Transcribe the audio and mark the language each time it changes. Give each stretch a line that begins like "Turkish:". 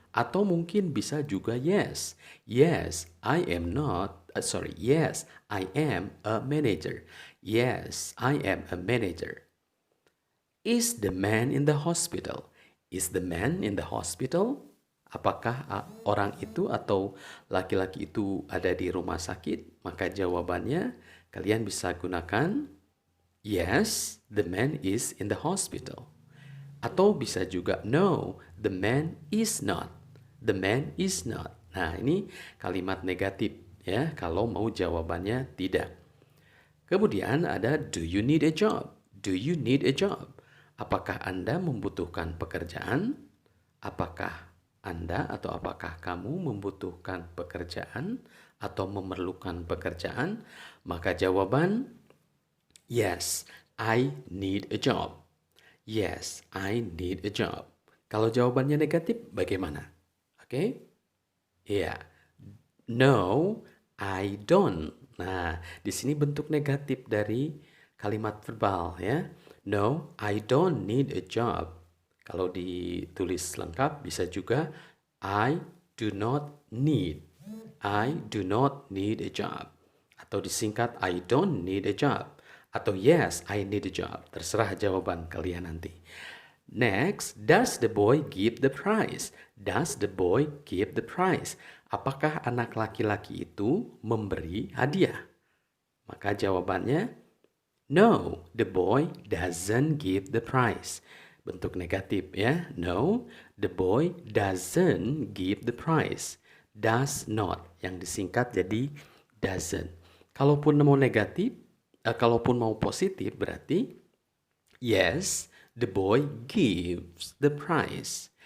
Indonesian: Atau mungkin bisa juga yes.
English: Yes, I am not, yes, I am a manager. Yes, I am a manager. Is the man in the hospital? Is the man in the hospital?
Indonesian: Apakah orang itu atau laki-laki itu ada di rumah sakit? Maka jawabannya kalian bisa gunakan
English: yes, the man is in the hospital.
Indonesian: Atau bisa juga
English: no, the man is not. The man is not.
Indonesian: Nah, ini kalimat negatif ya kalau mau jawabannya tidak. Kemudian ada
English: do you need a job? Do you need a job?
Indonesian: Apakah Anda membutuhkan pekerjaan? Apakah Anda atau apakah kamu membutuhkan pekerjaan atau memerlukan pekerjaan? Maka jawaban,
English: yes, I need a job. Yes, I need a job.
Indonesian: Kalau jawabannya negatif, bagaimana? Oke? Iya.
English: No, I don't.
Indonesian: Nah, di sini bentuk negatif dari kalimat verbal ya.
English: No, I don't need a job.
Indonesian: Kalau ditulis lengkap bisa juga
English: I do not need. I do not need a job.
Indonesian: Atau disingkat
English: I don't need a job. Atau yes, I need a job.
Indonesian: Terserah jawaban kalian nanti. Next,
English: does the boy give the prize? Does the boy give the prize?
Indonesian: Apakah anak laki-laki itu memberi hadiah? Maka jawabannya
English: no, the boy doesn't give the prize.
Indonesian: Bentuk negatif ya.
English: No, the boy doesn't give the prize. Does not.
Indonesian: Yang disingkat jadi doesn't. Kalaupun mau negatif, kalaupun mau positif berarti
English: yes, the boy gives the prize.